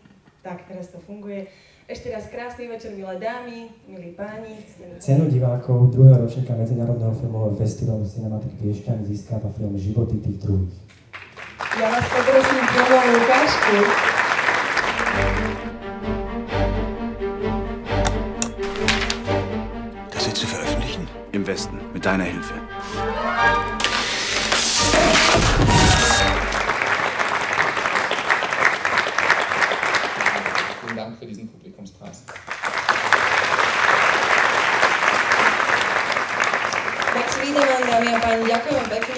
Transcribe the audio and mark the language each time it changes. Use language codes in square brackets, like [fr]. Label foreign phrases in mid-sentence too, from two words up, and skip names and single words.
[sk] Tak, teraz to funguje. Ešte raz krásny večer, milé dámy, milí páni. Cenu divákov druhého ročníka Medzinárodného filmového festivalu Cinematic Piešťan získava film Životy tých druhých. Ja vás poprosím filmovú ukážku. [de] Das jetzt zu veröffentlichen? Im Westen, mit deiner Hilfe. Vielen Dank für diesen Publikumspreis. [sk] Tak si vítam vám, dámy a páni, ďakujem pekne.